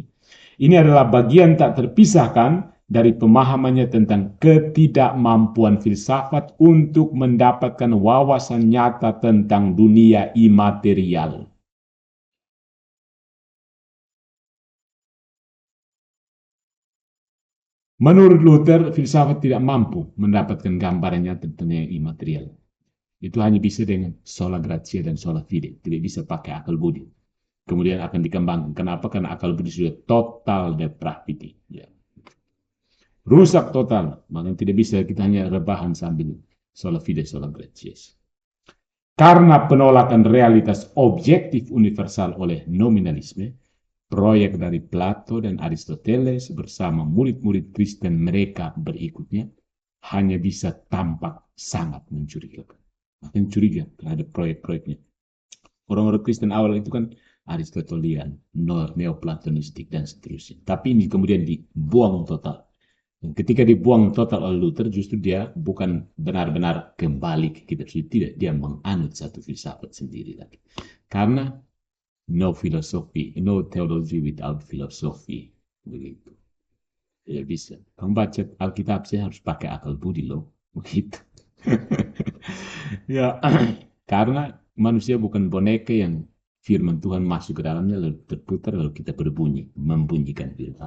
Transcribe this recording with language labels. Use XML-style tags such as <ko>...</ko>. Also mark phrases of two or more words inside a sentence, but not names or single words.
<id>Ini adalah bagian tak terpisahkan dari pemahamannya tentang ketidakmampuan filsafat untuk mendapatkan wawasan nyata tentang dunia imaterial. Menurut Luther, filsafat tidak mampu mendapatkan gambarannya tentang dunia imaterial. Itu hanya bisa dengan</id> <la>sola gratia</la> <id>dan</id> <la>sola fide,</la> <id>tidak bisa pakai akal budi. Kemudian akan dikembangkan. Kenapa? Karena akal budi sudah</id> <en>total depravity.</en> <id>Ya. Rusak total, makanya tidak bisa kita hanya rebahan sambil</id> <la>sola fide, sola gratias.</la> <id>Karena penolakan realitas objektif universal oleh nominalisme, proyek dari Plato dan Aristoteles bersama murid-murid Kristen mereka berikutnya hanya bisa tampak sangat mencurigakan. Makin curiga terhadap proyek-proyeknya. Orang-orang Kristen awal itu kan Aristotelian, Neoplatonistik, dan seterusnya. Tapi ini kemudian dibuang total. Dan ketika dibuang total oleh Luther, justru dia bukan benar-benar kembali ke kitab suci, tidak. Dia menganut satu filsafat sendiri lagi.</id> <en>Karena no philosophy, no theology without philosophy.</en> <id>Begitu. Ya bisa. Kamu baca Alkitab, saya harus pakai akal budi loh. Begitu. Ya, karena manusia bukan boneka yang firman Tuhan masuk ke dalamnya lalu terputar lalu kita berbunyi, membunyikan firman.</id>